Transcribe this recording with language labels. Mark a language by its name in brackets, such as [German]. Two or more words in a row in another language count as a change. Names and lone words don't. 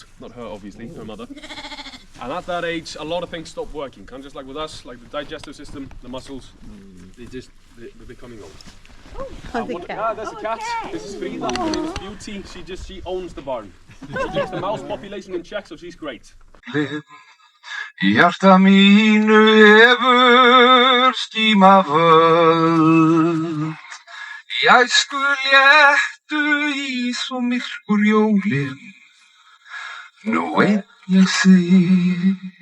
[English] Not her, obviously, her mother. And at that age, a lot of things stop working. Kind of just like with us, like the digestive system, the muscles, they're becoming old. Yeah, there's a cat. This is Frida. Her name is Beauty. She owns the barn. She keeps the mouse population in check, so she's great. [Icelandic] Hjarta mínu hefur skíma völd Í æsku léttu ís og myrkur jólin Nú einn ég sig